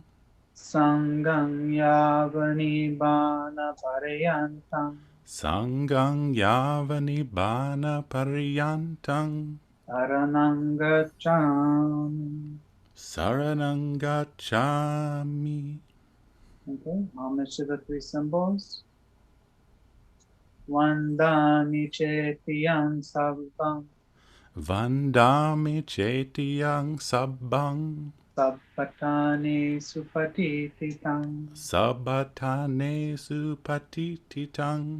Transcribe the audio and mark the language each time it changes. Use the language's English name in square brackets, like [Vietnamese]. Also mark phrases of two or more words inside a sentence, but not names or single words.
[Pali] Sangang yavani bana paryantam. Sangang yavani bana paryantang. Saranang gacchami. Saranang gacchami. [English] Okay, homage to the three symbols. [Pali] Vandami chetiyam sabbam. Vandami chetiyang sabbang. Sabbhatani supatititam. Sabbatane supatititang.